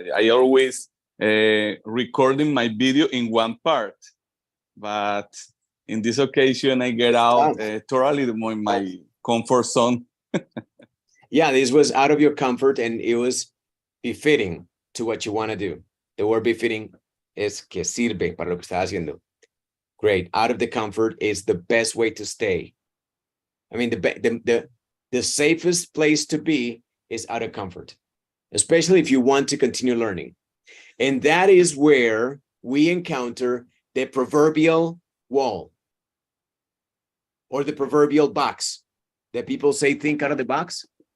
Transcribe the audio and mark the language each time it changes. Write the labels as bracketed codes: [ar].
[en] I always recording my video in 1 part, but in this occasion I get out totally in my comfort zone. Yeah, this was out of your comfort and it was befitting to what you want to do. The word befitting [es] es que sirve para lo que estás haciendo. [en] Great. Out of the comfort is the best way to stay. I mean, the safest place to be is out of comfort, especially if you want to continue learning. And that is where we encounter the proverbial wall or the proverbial box that people say, think out of the box.